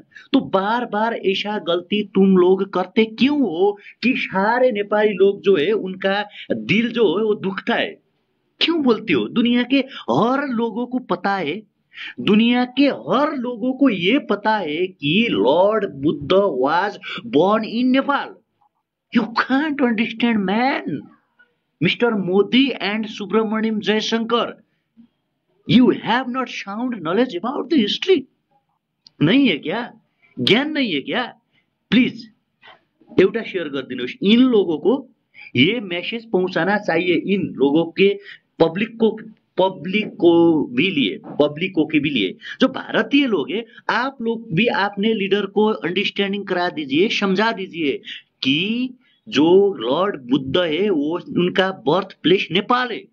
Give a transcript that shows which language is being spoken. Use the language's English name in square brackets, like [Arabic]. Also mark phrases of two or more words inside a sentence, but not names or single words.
[Hindi] तो बार बार ऐसा गलती तुम लोग करते क्यों हो कि सारे नेपाली लोग जो है उनका दिल जो है वो दुखता है? क्यों बोलते हो? दुनिया के हर लोगों को पता है, दुनिया के हर लोगों को ये पता है कि लॉर्ड बुद्ध [English] was born in Nepal. You can't understand, man. Mr. Modi and Subramaniam Jaishankar, you have not sound knowledge about the history. [Hindi] नहीं है क्या? ज्ञान नहीं है क्या? [Nepali] प्लीज एउटा शेयर गरिदिनुहोस्। [Hindi] इन लोगों को ये मैसेज पहुंचाना चाहिए, इन लोगों के पब्लिकों के भी लिए जो भारतीय लोग हैं। आप लोग भी अपने लीडर को अंडरस्टैंडिंग करा दीजिए, समझा दीजिए कि जो लॉर्ड बुद्ध है वो उनका [English] birth place [Hindi] नेपाल है।